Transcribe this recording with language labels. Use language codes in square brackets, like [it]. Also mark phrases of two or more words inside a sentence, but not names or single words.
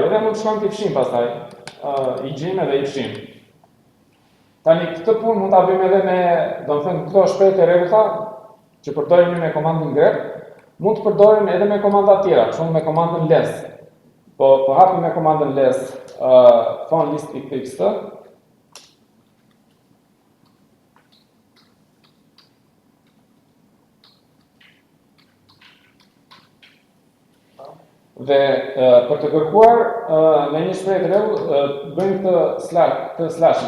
[sq] Edhe mund të shkojmë të fshim pastaj. I gjejmë edhe i fshim. Tani këtë punë mund ta bëjmë edhe me, domethënë këto shprehje të rregullta që përdorim me komandën grep, mund të përdorim edhe me komanda tjera, për shembull me komandën less. Po hapim me komandën less fon list.txt. Dhe për të kërkuar me një shprehje të rregullt bëjmë të slashin.